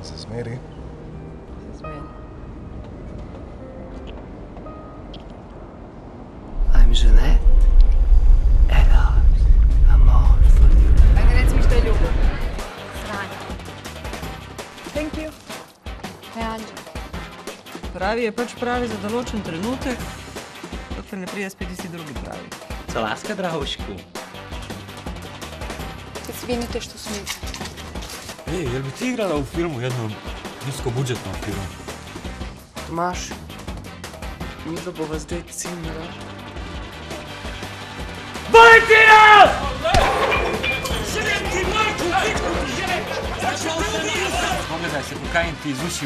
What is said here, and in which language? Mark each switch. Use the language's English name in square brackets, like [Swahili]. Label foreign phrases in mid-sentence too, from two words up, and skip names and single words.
[English] Mary? This is weird. I'm Jeanette. Ela, amor for you. [Croatian] Ajde, reci mi što je ljubav. Sranje. [English] Thank you. [Croatian] Ne, Anđe. [Slovenian] Pravi je pač pravi za določen trenutek, dokler ne pride spet tisti drugi pravi. [Czech] Co láska, drahošku? [Croatian] Izvinite što smijete. Ej, jel bi ti igrala u filmu, jednom niskobudžetnom filmu? [Slovenian] Tomaš, midva bova zdaj cimra. Valentina! [Croatian] Pogledaj se, kokain ti iz ušiju.